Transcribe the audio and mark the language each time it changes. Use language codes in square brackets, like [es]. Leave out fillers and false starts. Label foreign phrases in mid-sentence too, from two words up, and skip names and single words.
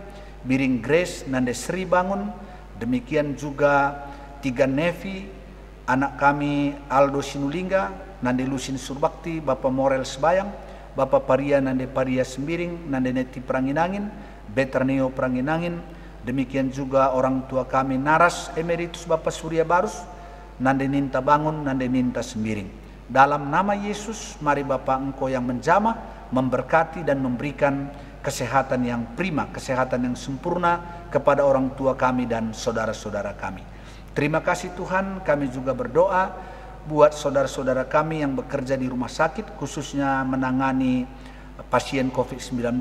[id] Biring Grace Nande Sri Bangun, demikian juga tiga Nevi, anak kami Aldo Sinulingga, Nande Lusin Surbakti, Bapak Morel Sebayang, Bapak Paria Nande Paria Sembiring, Nande Neti Pranginangin, Beterneo Pranginangin, demikian juga orang tua kami Naras Emeritus Bapak Surya Barus, Nande Ninta Bangun, Nande Ninta Sembiring. Dalam nama Yesus, mari Bapak Engkau yang menjamah, memberkati dan memberikan kesehatan yang prima, kesehatan yang sempurna kepada orang tua kami dan saudara-saudara kami. Terima kasih Tuhan, kami juga berdoa buat saudara-saudara kami yang bekerja di rumah sakit, khususnya menangani pasien COVID-19.